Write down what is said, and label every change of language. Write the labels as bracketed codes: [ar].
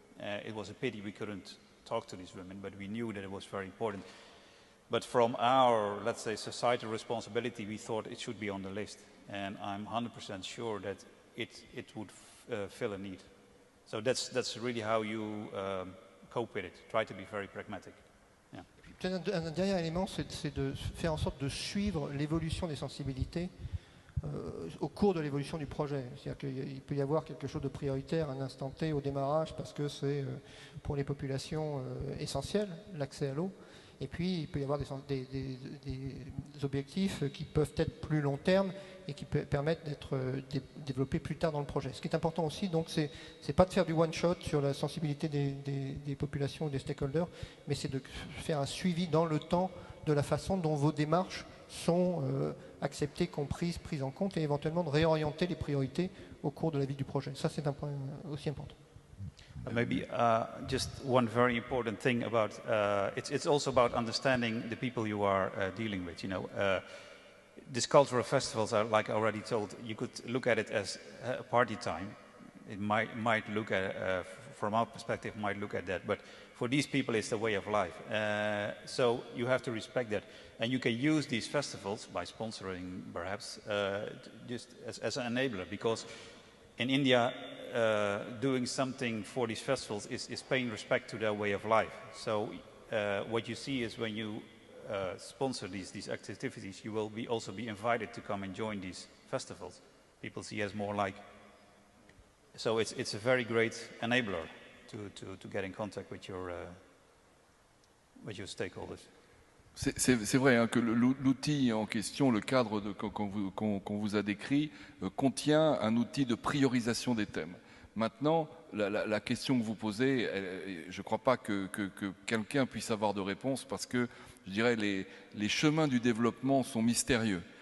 [en] It was a pity we couldn't talk to these women, but we knew that it was very important. But from our, let's say, societal responsibility, we thought it should be on the list. And I'm 100% sure that it would fill a need. So that's really how you cope with it. Try to be very pragmatic. Yeah. [fr] Un dernier élément, c'est de faire en sorte de suivre l'évolution des sensibilités au cours de l'évolution du projet. C'est-à-dire qu'il peut y avoir quelque chose de prioritaire à un instant T au démarrage parce que c'est pour les populations essentiel, l'accès à l'eau. Et puis, il peut y avoir des objectifs qui peuvent être plus long terme et qui permettent d'être développés plus tard dans le projet. Ce qui est important aussi, donc, c'est pas de faire du one-shot sur la sensibilité des populations ou des stakeholders, mais c'est de faire un suivi dans le temps de la façon dont vos démarches sont acceptées, comprises, prises en compte et éventuellement de réorienter les priorités au cours de la vie du projet. Ça, c'est un point aussi important. [en] Maybe just one very important thing about it's also about understanding the people you are dealing with. You know, these cultural festivals are, like I already told, you could look at it as party time. It might look at from our perspective might look at that, but for these people it's the way of life. So you have to respect that, and you can use these festivals by sponsoring, perhaps, just as an enabler. Because in India, doing something for these festivals is paying respect to their way of life. So what you see is when you sponsor these activities, you will also be invited to come and join these festivals. People see as more like, so it's a very great enabler to get in contact with your stakeholders. [fr] C'est vrai hein, que l'outil en question, le cadre qu'on vous a décrit, contient un outil de priorisation des thèmes. Maintenant, la question que vous posez, je ne crois pas que quelqu'un puisse avoir de réponse parce que, je dirais, les chemins du développement sont mystérieux.